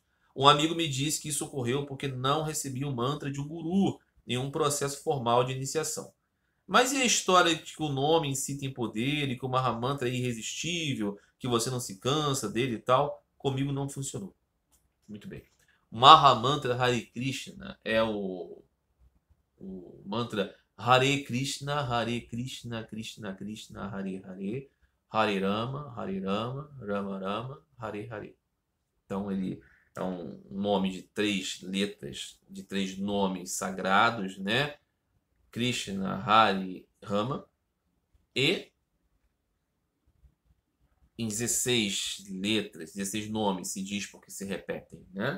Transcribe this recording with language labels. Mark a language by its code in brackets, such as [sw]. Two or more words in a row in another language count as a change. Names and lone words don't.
[pt] Um amigo me disse que isso ocorreu porque não recebi o mantra de um guru em um processo formal de iniciação. Mas e a história de que o nome em si tem poder e que o Mahamantra é irresistível, que você não se cansa dele e tal? Comigo não funcionou. Muito bem. Mahamantra Hare Krishna é o mantra Hare Krishna, Krishna Krishna, Hare Hare, Hare Rama, Rama Rama, Hare Hare. Então ele é um nome de 3 letras, de 3 nomes sagrados, né? Krishna, Hare, Rama, e em 16 letras, 16 nomes se diz porque se repetem, né?